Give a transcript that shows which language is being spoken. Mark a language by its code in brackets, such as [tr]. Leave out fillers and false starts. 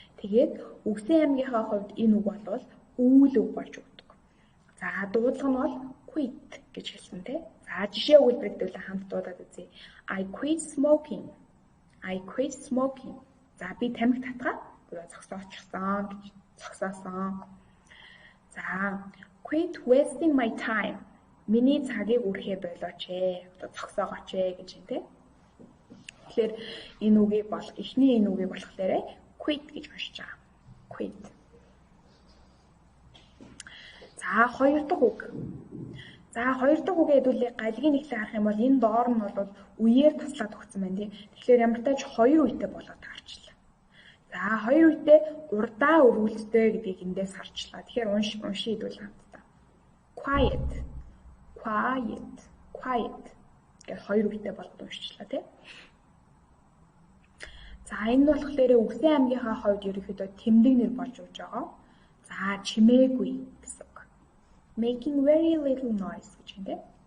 [mn] Тэгээд үгсэн аймгийнхаа хувьд энэ үг бол үйл үг болж өгдөг. За дуудлага нь бол quit гэж хэлсэн тийм. За жишээ өгүүлбэрийг хамт дуудаад үзье. [en] I quit smoking. I quit smoking. [mn] За би тамхи татгаа зогсоочихсон гэж зогсоосон. [en] За quit wasting my time. [mn] Миний цагийг үрхээ болооч ээ. Одоо зогсоогооч ээ гэж юм тийм. Тэгэхээр энэ үгийг бол эхний энэ үгийг болохоор quit гэж уншиж байгаа. [en] Quit. [mn] За хоёр дахь үг. За хоёр дахь үгээ хэдүүлээ галгийн нэглээ харах юм бол энэ доор нь бол үеэр таслаад өгсөн байна тийм. Тэгэхээр ямар тач хоёр үетэй болоод гарчлаа. За хоёр үетэй урдаа өргөлттэй гэдгийг эндээс харчлаа. Тэгэхээр унши хэдүүл хамтдаа. [en] Quiet. Quiet. Quiet. [mn] Гэвь хоёр үетэй болоод уншчлаа тийм. За энэ болохоор үгсэн аймгийнхаа хувьд ерөнхийдөө тэмдэг нэр болж өгч байгаа. За чимээгүй гэсэн үг. [en] Making very little noise [mn] гэж юм тийм.